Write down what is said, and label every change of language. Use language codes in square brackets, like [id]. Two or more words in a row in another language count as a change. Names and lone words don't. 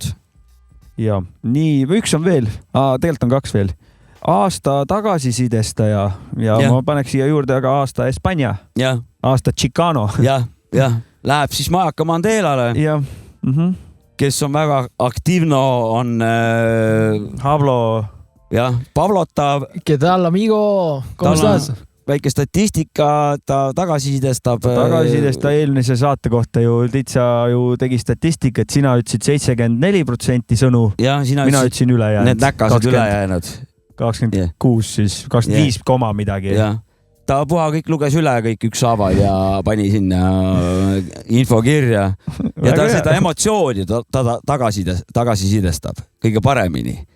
[et] Ja nii, üks on veel. Tegelikult on 2 veel. Aasta tagasisidestaja ja ma paneks siia juurde aga aasta Espanja. Aasta Chicano. Läheb siis Majaka Mandelale. Kes on väga aktiivno, on Pablo. Pablota. [es] ¿Qué tal, amigo? ¿Cómo estás? [et] väike statistika, ta tagasisidestab. Ta eelmise saate kohta ju täitsa ju tegi statistikat, sina ütlesid 74% sõnu, mina ütlesin ülejäänud. Need näkased ülejäänud. 26 siis, 25 koma midagi. Ta puha kõik luges üle kõik ükshaaval ja pani sinna info kirja ja ta seda emotsiooni tagasisidestab kõige paremini.